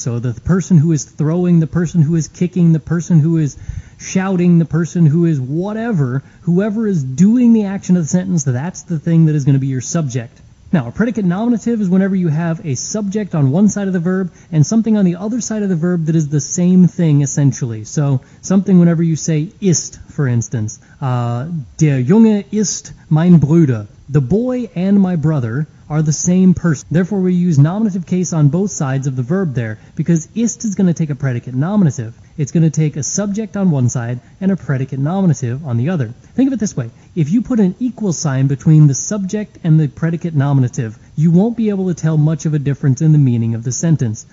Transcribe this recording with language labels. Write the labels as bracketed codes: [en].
[en] So the person who is throwing, the person who is kicking, the person who is shouting, the person who is whatever, whoever is doing the action of the sentence, that's the thing that is going to be your subject. Now, a predicate nominative is whenever you have a subject on one side of the verb and something on the other side of the verb that is the same thing, essentially. So, something whenever you say ist, for instance. [de] Der Junge ist mein Bruder. [en] The boy and my brother are the same person. Therefore, we use nominative case on both sides of the verb there, because ist is going to take a predicate nominative. It's going to take a subject on one side and a predicate nominative on the other. Think of it this way. If you put an equal sign between the subject and the predicate nominative, you won't be able to tell much of a difference in the meaning of the sentence.